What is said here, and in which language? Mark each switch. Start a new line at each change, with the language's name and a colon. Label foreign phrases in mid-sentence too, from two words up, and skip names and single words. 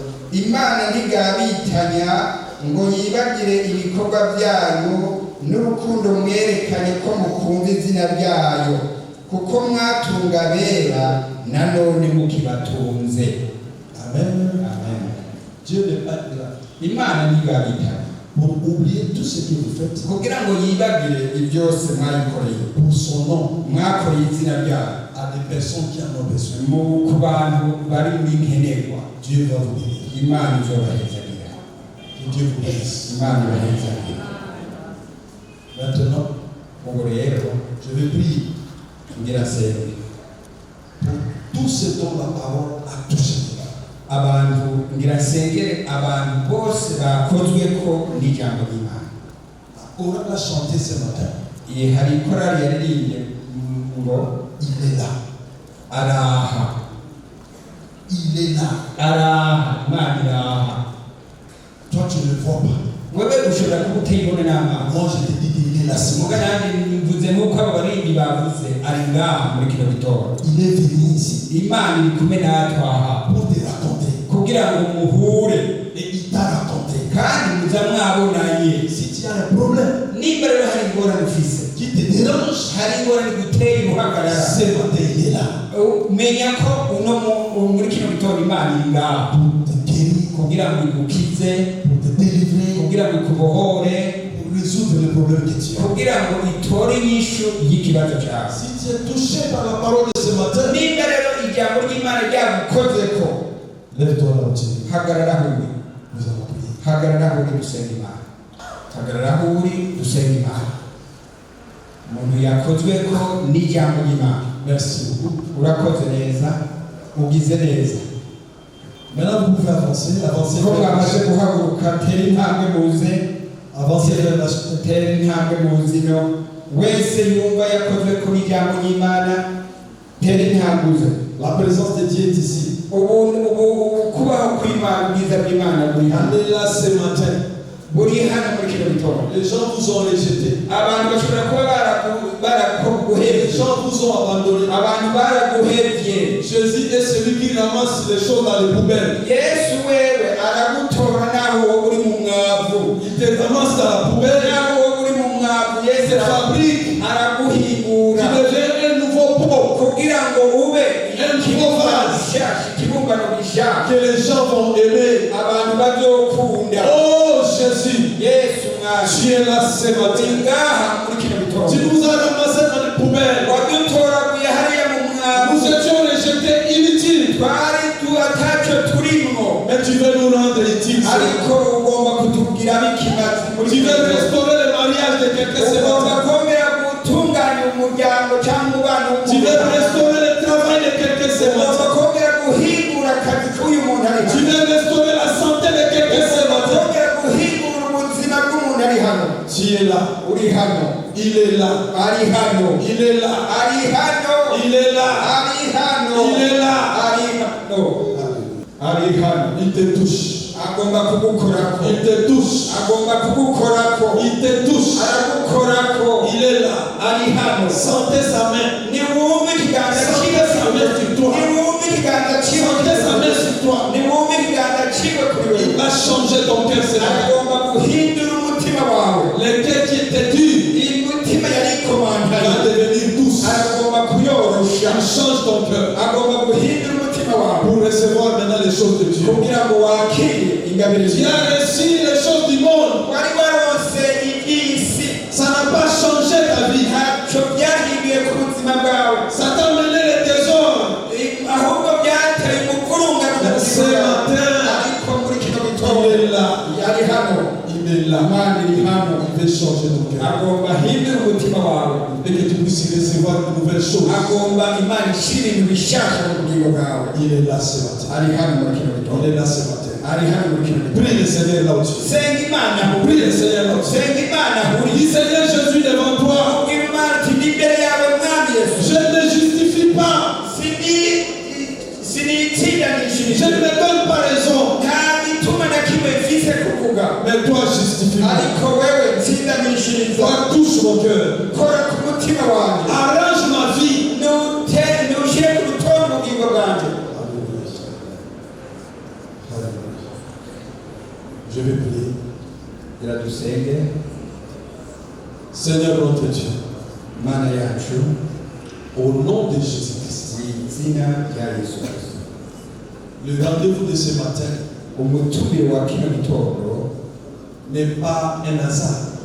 Rundi: Imana ntigabitanya ngo yibagire ibikorwa byayo n'urukundo mwerekanye ko mukunda izina ryayo kuko mwatunga bera nanone mukibatunze. Amen. Amen.
French: Dieu n'est pas grave.
Rundi: Imana ntigabitanya
French: Pour oublier tout ce que vous faites.
Rundi: kugira ngo yibagire ibyose mwayikoreye
French: Pour son nom.
Rundi: mwakoreye izina ryayo
French: À des personnes qui en ont besoin.
Rundi: ku bantu bari muri nkenerwa.
French: Dieu va vous bénir.
Rundi: Imana izobahezagira.
French: Que Dieu vous bénisse.
Rundi: Imana ibahezagira.
French: Maintenant,
Rundi: ubu rero
French: je vais prier
Rundi: ngira senge
French: pour tout ce dont la parole a touché.
Rundi: abantu ngira sengere abantu bose bakozwe ko n'ijambo ry'Imana.
French: On l'a chanté ce matin.
Rundi: Hari korali yaririmbye ngo
French: Il est là.
Rundi: araha.
French: Il est là.
Rundi: Araha. Imana iraha.
French: Toi, tu ne le vois pas.
Rundi: wewe ushobora kuba utayibona n'amaso.
French: Moi, je te dis qu'il est là. Ce
Rundi: muga
French: matin.
Rundi: nanjye mvuze nk'uko abo baririmbyi bavuze ari ngaha muri kino gitondo.
French: Il est venu ici
Rundi: Imana iri kumwe natwe aha
French: pour te raconter.
Rundi: kugira ngo muhure
French: Et il t'a raconté.
Rundi: kandi muza mwabonanye.
French: Si tu as un problème
Rundi: nimba rero hari ingorane ufise
French: qui te dérange,
Rundi: hari ingorane iguteye uhagarara
French: ce matin, il est là
Rundi: menya ko muri kino gitondo Imana iri ngaha
French: pour te guérir,
Rundi: kugira ngo igukize,
French: pour te délivrer,
Rundi: kugira ngo ikubohore,
French: pour résoudre les problèmes que tu as.
Rundi: kugira ngo itore inyishu y'ikibazo cyawe.
French: Si tu es touché par la parole de ce matin,
Rundi: nimba rero ijambo ry'Imana ryagukozeko
French: lève-toi là où tu es.
Rundi: hagarara aho uri.
French: Nous allons prier.
Rundi: hagarara aho uri dusenga Imana. hagarara aho uri dusenga Imana. umuntu yakozweko n'ijambo ry'Imana.
French: Merci beaucoup.
Rundi: urakoze neza, ugize neza.
French: Maintenant, vous pouvez avancer, avancer
Rundi: ko
French: vers
Rundi: mwamaze
French: la
Rundi: guhaguruka tera intambwe muze,
French: avancer vers la
Rundi: tera intambwe muzino. wese yumva yakozwe kuri ijambo ry'Imana tera intambwe uze.
French: La présence de Dieu est ici.
Rundi: kubaho kw'Imana, ubwiza bw'Imana buri hano.
French: Elle est là ce matin.
Rundi: buri hano muri kino gitondo.
French: Les gens vous ont rejeté.
Rundi: abantu bashobora kuba
French: Les
Rundi: baraguhevye.
French: gens vous ont abandonné.
Rundi: abantu baraguhevye.
French: Jésus est celui qui ramasse les choses dans les poubelles.
Rundi: Yesu wewe aragutora naho wowe uri mu mwavu.
French: Il te ramasse dans la poubelle.
Rundi: naho wowe uri mu mwavu
French: Il
Rundi: Yesu
French: te fabrique.
Rundi: araguhingura
French: Tu deviens un nouveau pot
Rundi: kugira ngo ube
French: vase.
Rundi: ikibumbano gishasha
French: que les gens vont aimer.
Rundi: abantu bazokunda.
French: Oh Jésus,
Rundi: Yesu mwami
French: tu es là ce matin.
Rundi: ngaha muri kino
French: Tu
Rundi: gitondo.
French: nous as ramassés dans les poubelles.
Rundi: wadutoraguye hariya mu mwavu.
French: Nous étions rejetés inutiles.
Rundi: twari ataco turimwo,
French: Mais tu veux nous rendre utiles.
Rundi: ariko ugomba kutubwiramo ikimazi muri
French: Tu
Rundi: kino
French: veux
Rundi: gitondo.
French: restaurer le mariage de quelqu'un ce
Rundi: ugomba
French: matin.
Rundi: kwongera gutunganya umuryango cyangwa umubano
French: Tu veux
Rundi: w'umuntu.
French: restaurer le travail de quelqu'un ce
Rundi: ugomba
French: matin.
Rundi: kwongera guhingura akazi k'uyu muntu ari
French: Tu
Rundi: hano.
French: veux restaurer la santé de quelqu'un ce
Rundi: ugomba
French: matin.
Rundi: kwongera guhingura ubuzima bw'umuntu ari hano.
French: Tu es là.
Rundi: uri hano.
French: Il est là.
Rundi: ari hano.
French: Il est là.
Rundi: ari hano.
French: Il est là.
Rundi: ari hano.
French: Il est là.
Rundi: ari hano. ari hano.
French: Il te touche.
Rundi: agomba kugukorako.
French: Il te touche.
Rundi: agomba kugukorako.
French: Il te touche.
Rundi: aragukorako.
French: Il est là.
Rundi: ari hano.
French: Sentez sa main.
Rundi: ni wumve ikiganza
French: Sentez sa main sur toi.
Rundi: ni wumve ikiganza cyiwe.
French: Sentez sa main sur toi.
Rundi: ni wumve ikiganza cyiwe kuri
French: Il
Rundi: wewe.
French: va changer ton cœur ce matin.
Rundi: agomba guhindura umutima wawe.
French: Le cœur qui était dur,
Rundi: imitima yari
French: il
Rundi: ikomanganye
French: va devenir douce.
Rundi: agomba kuyorosha.
French: Il change ton cœur
Rundi: agomba guhindura umutima wawe
French: pour recevoir maintenant les choses de Dieu.
Rundi: kugira ngo wakire ingabire
French: Tu
Rundi: z'Imana.
French: as reçu les choses du monde.
Rundi: wari waronse iby'isi,
French: Ça n'a pas changé ta vie.
Rundi: ntacyo byahinduye ku buzima bwawe,
French: Ça t'a mené les trésors.
Rundi: ahubwo byateye umuvurungano mu
French: Ce
Rundi: buzima bwawe.
French: matin,
Rundi: ariko muri kino
French: il
Rundi: gitondo
French: est là.
Rundi: yari hano.
French: Il est là.
Rundi: Imana iri hano.
French: Il veut changer ton cœur.
Rundi: agomba ahindure umutima wawe,
French: Et que tu puisses recevoir de nouvelles choses.
Rundi: agomba Imana ishyira ibintu bishasha mu bugingo bwawe.
French: Il est là ce matin.
Rundi: ari hano muri kino
French: Il
Rundi: gitondo.
French: est là ce matin.
Rundi: ari hano muri kino gitondo.
French: Prie le Seigneur là où tu es.
Rundi: senga Imana ahuri.
French: Prie le Seigneur là où tu es.
Rundi: senga Imana ahuri.
French: Dis Seigneur Jésus devant toi.
Rundi: ubwira Imana uti ndi imbere yawe mwami Yesu.
French: Je ne me justifie pas.
Rundi: sinitindanishije.
French: Je ne me donne pas raison.
Rundi: nta gituma na kimwe mfise kuvuga.
French: Mais toi justifie-moi.
Rundi: ariko wewe nsindanishiriza.
French: Toi touche mon cœur.
Rundi: kora ku mutima wanjye.
French: Arrange ma vie.
Rundi: ntushyire ku rutonde ubugingo bwanjye.
French: Seigneur notre Dieu, au nom de Jésus-Christ, le rendez-vous de ce matin n'est pas un hasard.